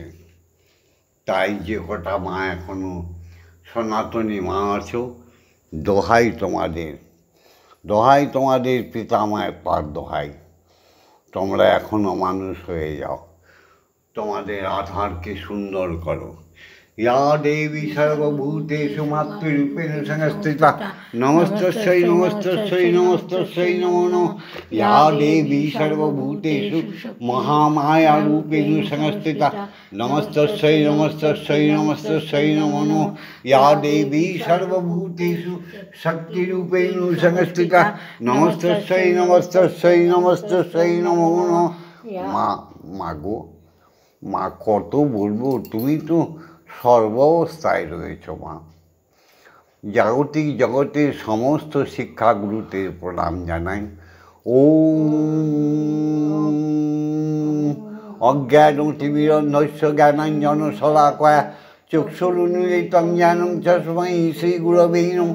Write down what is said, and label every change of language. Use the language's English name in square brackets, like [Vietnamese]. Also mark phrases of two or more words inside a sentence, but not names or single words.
[Bangla] তাই যে কটা মা এখনো সনাতনী মা আছো, দোহাই তোমাদের, দোহাই তোমাদের পিতা মায়ের পার দোহাই, তোমরা এখনো মানুষ হয়ে যাও, তোমাদের আধারকে সুন্দর করো। [Sanskrit] या देवी सर्वभूतेषु मातृरूपेण संस्थिता नमस्तस्यै नमस्तस्यै नमस्तस्यै नमो नमः। या देवी सर्वभूतेषु महामायारूपेण संस्थिता नमस्तस्यै नमस्तस्यै नमस्तस्यै नमो नमः। या देवी सर्वभूतेषु शक्तिरूपेण संस्थिता नमस्तस्यै नमस्तस्यै नमस्तस्यै नमो नमः। [Bangla] মাগো, মা কত বলবো, তুমি তো সর্বাবস্থায় রয়েছ মা। জাগতিক জগতের সমস্ত শিক্ষাগুরুতে প্রণাম জানাই। [Sanskrit] ओम अज्ञानतिमिरान्धस्य ज्ञानाञ्जन शलाकया चक्षुरुन्मीलितं ज्ञानं तस्मै श्री गुरवे नमः।